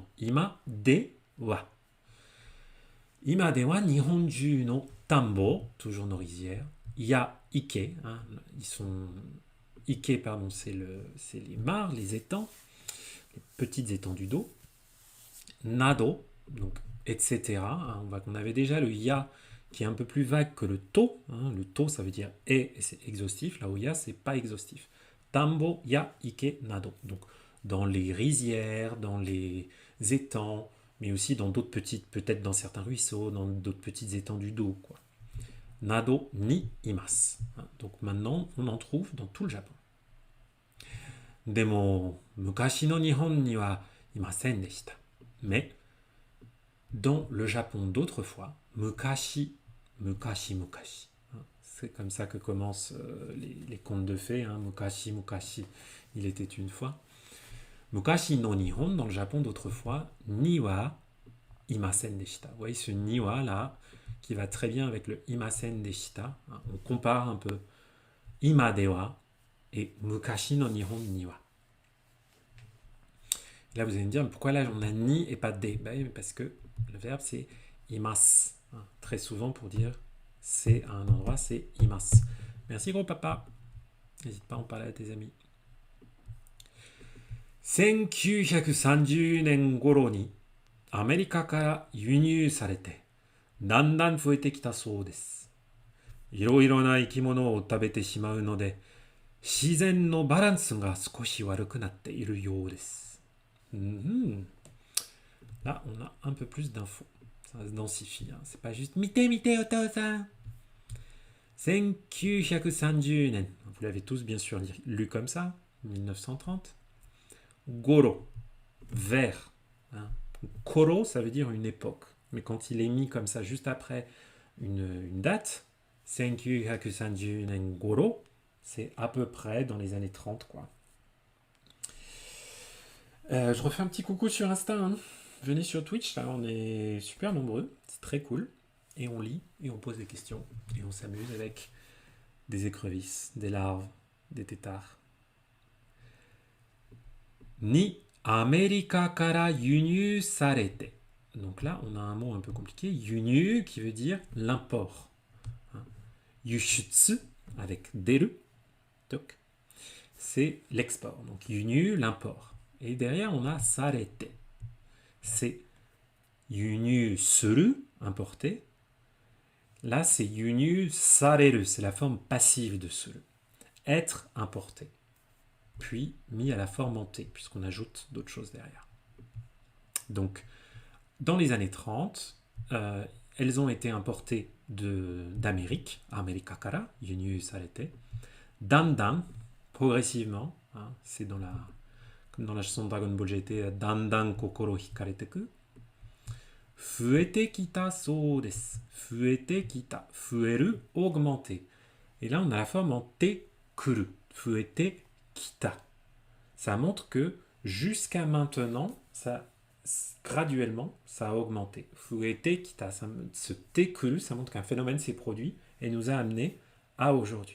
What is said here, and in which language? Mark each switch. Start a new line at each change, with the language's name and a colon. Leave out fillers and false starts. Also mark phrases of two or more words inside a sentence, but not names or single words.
Japanese: 今では。今では日本中の田んぼ,
French: toujours nos rizières.
Japanese: や池,
French: hein, ils sont. Ike, pardon, c'est les mares, les étangs, les petites étendues d'eau. Nado, donc etc. Hein, on avait déjà le ya qui est un peu plus vague que le to. Hein. Le to, ça veut dire et c'est exhaustif. Là où ya, c'est pas exhaustif.
Japanese: 田んぼ、や、池、など.
French: Donc, dans les rizières, dans les étangs, mais aussi dans d'autres petites, peut-être dans certains ruisseaux, dans d'autres petites étendues d'eau, quoi.
Japanese: などにいます.
French: Hein. Donc, maintenant, on en trouve dans tout le Japon.
Japanese: でも、昔の日本にはいませんでした.
French: Mais, dans le Japon d'autrefois,
Japanese: 昔、昔、昔.
French: C'est comme ça que commencent les contes de fées. Hein.
Japanese: 昔、昔,
French: il était une fois.
Japanese: 昔の日本,
French: dans le Japon d'autrefois,
Japanese: にはいませんでした.
French: Vous voyez ce niwa là, qui va très bien avec le
Japanese: いませんでした.
French: Hein. On compare un peu
Japanese: 今では
French: et
Japanese: 昔の日本には.
French: Là, vous allez me dire, mais pourquoi là on a ni et pas de? Ben, parce que le verbe c'est imas. Hein. Très souvent pour dire c'est à un endroit, c'est imas. Merci gros papa. N'hésite pas à en parler à tes amis.
Japanese: 1930 年頃にアメリカから輸入されてだんだん増えてきたそうです。いろいろな生き物を食べてしまうので自然のバランスが少し悪くなっているようです。
French: Là, on a un peu plus d'infos. Ça se densifie. Hein. C'est pas juste
Japanese: 見て、お父さん.
French: 1930年. Vous l'avez tous bien sûr lu comme ça. 1930. Goro. Vers. Hein. Koro, ça veut dire une époque. Mais quand il est mis comme ça juste après une date, 1930年 Goro, c'est à peu près dans les années 30, quoi. Je refais un petit coucou sur Insta, hein. Venez sur Twitch, là, on est super nombreux. C'est très cool. Et on lit, et on pose des questions. Et on s'amuse avec des écrevisses, des larves, des têtards.
Japanese: にアメリカから輸入されて.
French: Donc là, on a un mot un peu compliqué. Yunyu qui veut dire l'import. Hein. Yushutsu avec deru. Donc, c'est l'export. Donc yunyu, l'import. Et derrière, on a sarete. C'est
Japanese: 輸入する,
French: importé. Là, c'est
Japanese: 輸入される.
French: C'est la forme passive de suru. Être importé. Puis mis à la forme en T, puisqu'on ajoute d'autres choses derrière. Donc, dans les années 30, elles ont été importées d'Amérique,
Japanese: アメリカから、輸入されて,
French: dandan, progressivement, hein, c'est comme dans la chanson de Dragon Ball GT,
Japanese: だんだん心惹かれてく、増えてきたそうです、増えてきた、増える,
French: augmenter. Et là, on a la forme en
Japanese: てくる、増えてきた.
French: Ça montre que jusqu'à maintenant, graduellement, ça a augmenté.
Japanese: 増えてきた,
French: ce
Japanese: てくる,
French: ça montre qu'un phénomène s'est produit et nous a amené à aujourd'hui.